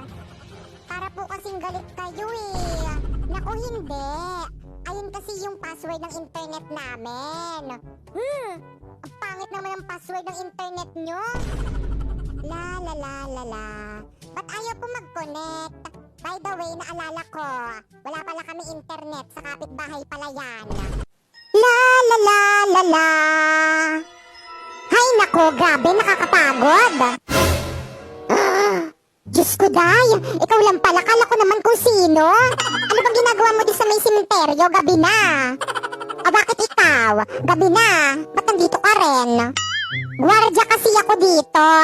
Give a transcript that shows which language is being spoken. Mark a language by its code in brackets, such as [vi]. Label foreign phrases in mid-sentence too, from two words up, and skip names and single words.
[tl] Para po kasing galit kayo eh. Naku, hindi. Ayun kasi yung password ng internet namin. Ang pangit naman ang password ng internet nyo. La la la la la. Ba't ayaw po mag-connect? [en] By the way, [tl] naalala ko, wala pala kami internet sa kapitbahay pala yan. La la la la la. Hay nako, grabe, nakakapagod. Diyos ko, Day, ikaw lang pala, kala ko naman kung sino. Ano bang ginagawa mo di sa may simenteryo? Gabi na. Bakit ikaw? Gabi na. Ba't nandito ka rin? Gwardya kasi ako dito.